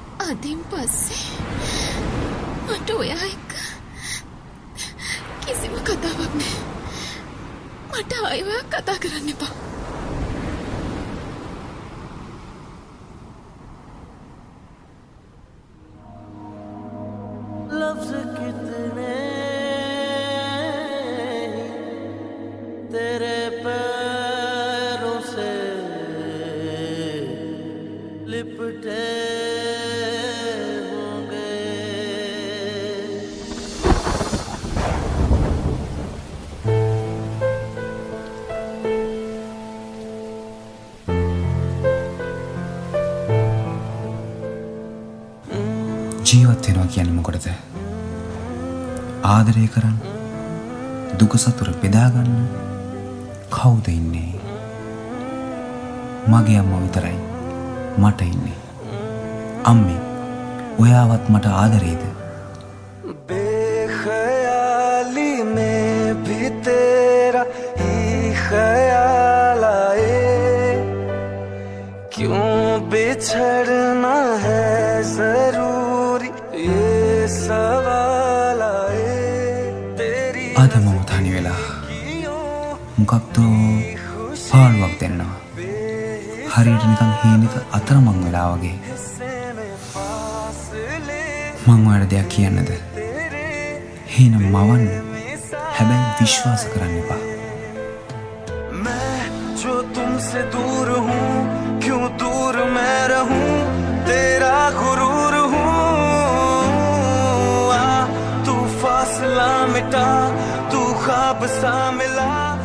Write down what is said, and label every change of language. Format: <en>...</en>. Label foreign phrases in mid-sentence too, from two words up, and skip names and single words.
<si>අදින් පස්සේ මට ඔයා එක්ක කිසිම කතාවක් නෑ. මට ආයෙ ඔයා කතා කරන්න එපා.</si> <hi>लफ्ज़ कितने तेरे पैरों से लिपटे होंगे.</hi> <si>ජීවත් වෙනවා කියන්නේ මොකටද? ආදරය කරන්න, දුක සතුට බෙදා ගන්න කවුද ඉන්නේ? මගේ අම්මා විතරයි මට ඉන්නේ. අම්මේ, ඔයාවත් මට ආදරේද?</si> <hi>बेख्याली में भी तेरा ही ख्याल आए, क्यों बिछड़ना है जरूरी ये सवाल आए. तेरी</hi> <si>අද මම තනි වෙලා මොකක්ද පාළුවක් දෙන්නවා. හරියට නිකන් හීනෙක අතරමං වෙලා වගේ. මං ඔයාලට දෙයක් කියන්නද? හීන මවන්න. හැබැයි විශ්වාස කරන්න එපා.</si> <hi>मैं जो तुमसे दूर हूँ, क्यों दूर मैं रहूं, तेरा गुरूर हूँ. आ तू फासला मिटा, तू ख्वाब सा मिला.</hi>